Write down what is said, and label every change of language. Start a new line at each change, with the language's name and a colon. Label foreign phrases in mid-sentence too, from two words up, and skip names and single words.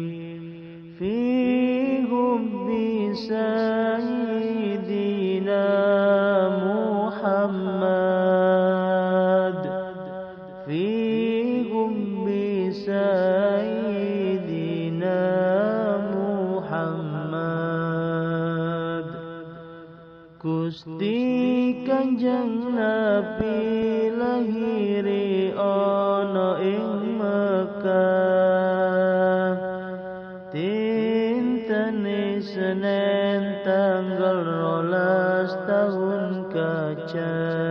Arabic: Fi hubbi sayyidina Muhammad. Fi hubbi sayyidina Muhammad.
Javanese: Gusti Kanjeng Nabi lahiri ana ing Mekah dinten Senin tanggal 12 tahun Kaca.